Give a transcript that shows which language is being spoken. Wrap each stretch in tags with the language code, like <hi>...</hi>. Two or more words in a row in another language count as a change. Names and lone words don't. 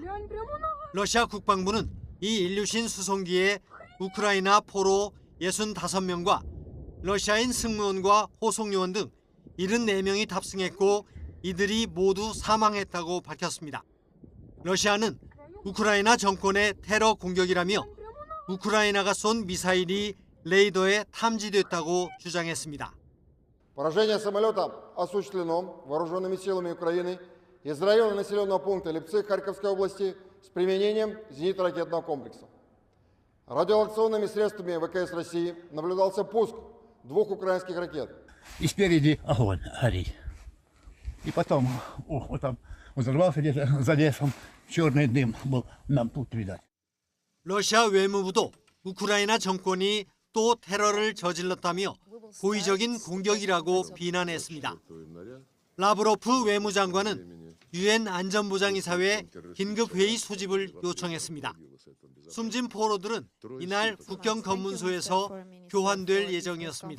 <ko>러시아 국방부는 이 인류신 수송기에 우크라이나 포로 65명과 러시아인 승무원과 호송요원 등 74명이 탑승했고 이들이 모두 사망했다고 밝혔습니다. 러시아는 우크라이나 정권의 테러 공격이라며 우크라이나가 쏜 미사일이 레이더에 탐지됐다고 주장했습니다.</ko> <ru>Поражение самолета осуществлено вооруженными силами Украины из района населенного пункта Липцы Харьковской области с применением зенитно-ракетного комплекса. Радиолокационными средствами ВКС России наблюдался пуск 2 украинских ракет. И спереди огонь горит. И потом вот там взорвался где-то за лесом, черный дым был нам тут видать.</ru> <ko>러시아 외무부도 우크라이나 정권이 또 테러를 저질렀다며 고의적인 공격이라고 비난했습니다. 라브로프 외무장관은 유엔 안전보장이사회 긴급회의 소집을 요청했습니다. 숨진 포로들은 이날 국경 검문소에서 교환될 예정이었습니다.</ko>